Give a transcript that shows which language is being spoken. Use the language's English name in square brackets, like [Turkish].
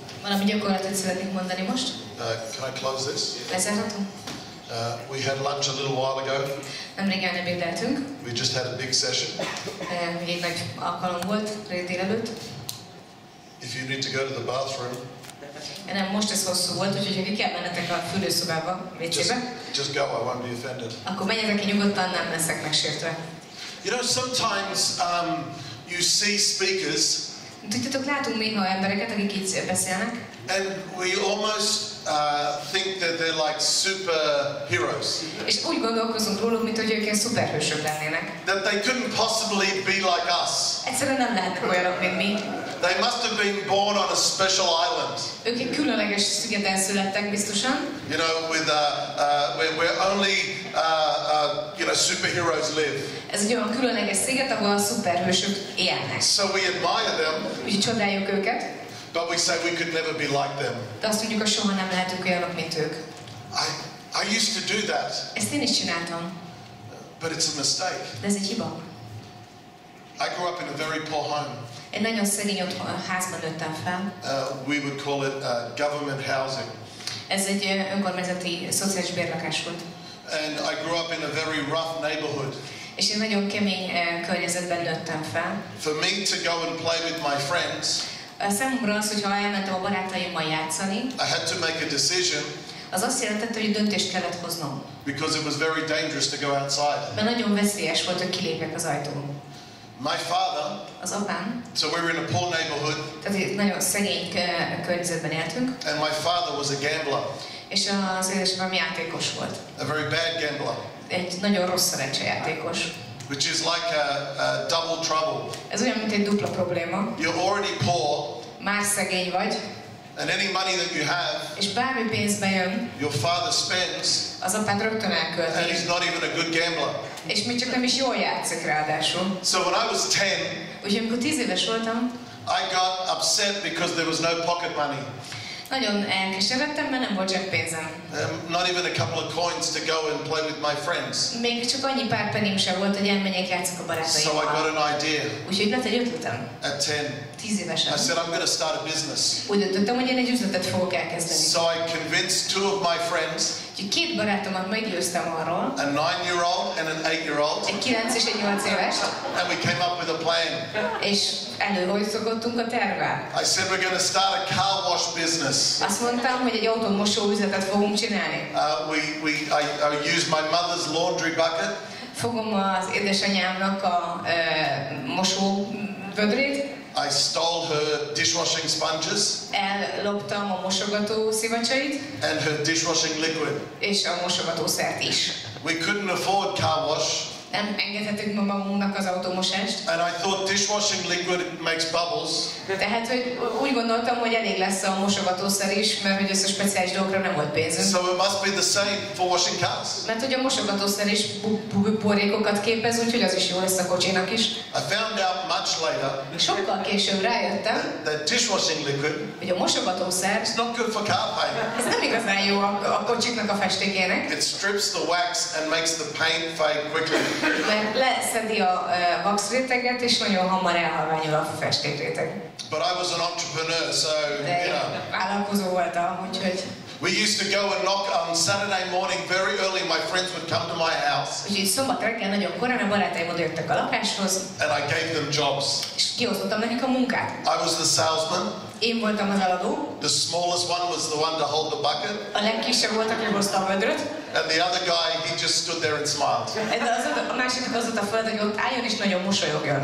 [Hungarian] Valami gyakorlatot szeretnék mondani most. [English] Can I close this? [Hungarian] Lezárhatom? [English] We had lunch a little while ago. [Hungarian] Nemrégen ebédeltünk. [English] We just had a big session. [Hungarian] Egy nagy alkalom volt délelőtt. [English] If you need to go to the bathroom, [Hungarian] nem, most ez hosszú volt, úgyhogy ha kell mennetek a fürdőszobába, WC-be. [English] Just go, I won't be offended. [Hungarian] Akkor menjetek ki nyugodtan, nem leszek megsértve. [English] You know, sometimes you see speakers. [Hungarian] Tudjátok, látunk néha embereket, akik így beszélnek. [English] And we almost think that they're like superheroes. [Hungarian] És úgy gondolkozunk róluk, mint hogy ők ilyen szuperhősök lennének. [English] That they couldn't possibly be like us. [Hungarian] Egyszerűen nem lehetnek olyanok, mint mi. [English] They must have been born on a special island. [Hungarian] Ők egy különleges szigeten születtek biztosan. [English] You know, with where only you know, superheroes live. [Hungarian] Ez egy olyan különleges sziget, ahol a szuperhősök élnek. [English] So we admire them. [Hungarian] Úgyhogy csodáljuk őket. [English] But we say we could never be like them. [Hungarian] De azt mondjuk, hogy soha nem lehetünk olyanok, mint ők. [English] I used to do that. [Hungarian] Ezt én is csináltam. [English] But it's a mistake. [Hungarian] De ez egy hiba. [English] I grew up in a very poor home. [Hungarian] Egy nagyon szegény házban nőttem fel. [English] We would call it government housing. [Hungarian] Ez egy önkormányzati szociális bérlakás volt. [English] And I grew up in a very rough neighborhood. [Hungarian] És én nagyon kemény környezetben nőttem fel. [English] For me to go and play with my friends, [Hungarian] számomra az, hogyha elmentem a barátaimmal játszani, [English] I had to make a decision. [Hungarian] Az azt jelentette, hogy döntést kellett hoznom. [English] Because it was very dangerous to go outside. [Hungarian] Mert nagyon veszélyes volt, hogy kilépjek az ajtón. [English] My father, [Hungarian] az apám, [English] so we were in a poor neighborhood, [Hungarian] tehát egy nagyon szegény környezetben éltünk, [English] and my father was a gambler, [Hungarian] és az édesapám játékos volt. [English] a very bad gambler, [Hungarian] Egy nagyon rossz szerencsejátékos. [English] which is like a double trouble. [Hungarian] Ez olyan, mint egy dupla probléma. [English] You're already poor, [Hungarian] Már szegény vagy, [English] and any money that you have, [Hungarian] és bármi pénz bejön, [English] your father spends, [Hungarian] az apád rögtön [English] and [Hungarian] elkölti. [English] he's not even a good gambler. [Hungarian] És még csak nem is jól játszik ráadásul. [English] So when I was 10, [Hungarian] Úgyhogy amikor 10 éves voltam, [English] I got upset because there was no pocket money. [Hungarian] nagyon elkeseredtem, mert nem volt zseppénzem. [English] Not even a couple of coins to go and play with my friends. [Hungarian] Még csak annyi pár pennim sem volt, hogy elmenjek játszok a [English] So I got [Hungarian] barátaimmal. [English] an idea [Hungarian] Úgyhogy lett egy ötletem. [English] at 10. [Hungarian] 10 évesen. [English] I said, I'm going to start a business. [Hungarian] Úgy döntöttem, hogy én egy üzletet fogok elkezdeni. [English] So I convinced two of my friends, [Hungarian] Úgyhogy két barátomat meggyőztem arról, [English] a 9-year-old and an 8-year-old, [Hungarian] egy 9 és egy 8 éves, [English] and we came up with a plan. [Hungarian] és előhajszolgattunk a tervvel. [English] I said, we're going to start a car wash business. [Hungarian] Azt mondtam, hogy egy autómosó üzletet fogunk csinálni. [English] I used my mother's laundry bucket. [Hungarian] Fogom az édesanyámnak a mosó vödrét, [English] I stole her dishwashing sponges [Hungarian] elloptam a mosogató szivacsait, [English] and her dishwashing liquid. [Hungarian] és a mosogatószert is. [English] We couldn't afford car wash, [Hungarian] Nem engedhetünk ma magunknak az automosást. [English] and I thought dishwashing liquid makes bubbles. [Hungarian] Tehát, hogy úgy gondoltam, hogy elég lesz a mosogatószer is, mert hogy össze speciális dolgokra nem volt pénzünk. [English] So it must be the same for washing cars. [Hungarian] Mert hogy a mosogatószer is borékokat képez, úgyhogy az is jó lesz a kocsinak is. [English] I found out much later [Hungarian] Sokkal később rájöttem, [English] that dishwashing liquid [Hungarian] hogy a mosogatószer [English] is not good for car paint. [Hungarian] ez nem igazán jó a kocsiknak a festékének, [English] It strips the wax and makes the paint fade quickly. [Hungarian] mert leszedi a vaxréteget, és nagyon hamar elhalványul a festékréteg. [English] But I was an entrepreneur, so, [Hungarian] De [English] you know. [Hungarian] vállalkozó voltam, úgyhogy... [English] We used to go and knock on Saturday morning very early. My friends would come to my house [Hungarian] Úgyhogy szombat reggel nagyon korán a barátaim oda jöttek a lakáshoz, [English] and I gave them jobs. [Hungarian] és kiosztottam nekik a munkát. [English] I was the salesman. [Hungarian] Én voltam az eladó, [English] The smallest one was the one to hold the bucket. [Hungarian] a legkisebb volt, aki hozta a vödröt, [English] And the other guy, he just stood there and smiled. [Hungarian] a másiknak az volt a feladat, hogy ott álljon és nagyon mosolyogjon.